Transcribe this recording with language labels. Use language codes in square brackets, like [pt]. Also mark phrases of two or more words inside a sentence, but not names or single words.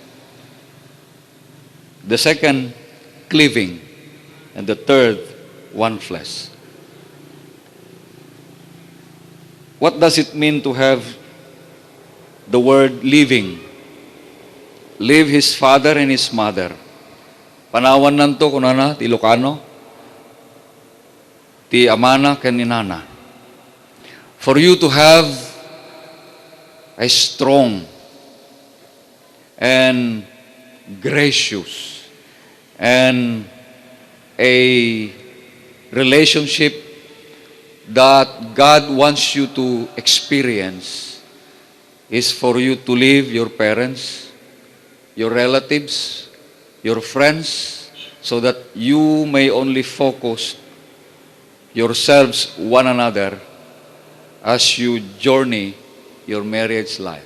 [en] The second, cleaving. And the third, one flesh. What does it mean to have the word living? Leave his father and his mother. [ilo] Panawan nanto kunana ti Ilocano, ti amana ken ni nana. [en] For you to have a strong and gracious and a relationship that God wants you to experience is for you to leave your parents, your relatives, your friends, so that you may only focus yourselves one another as you journey your marriage life.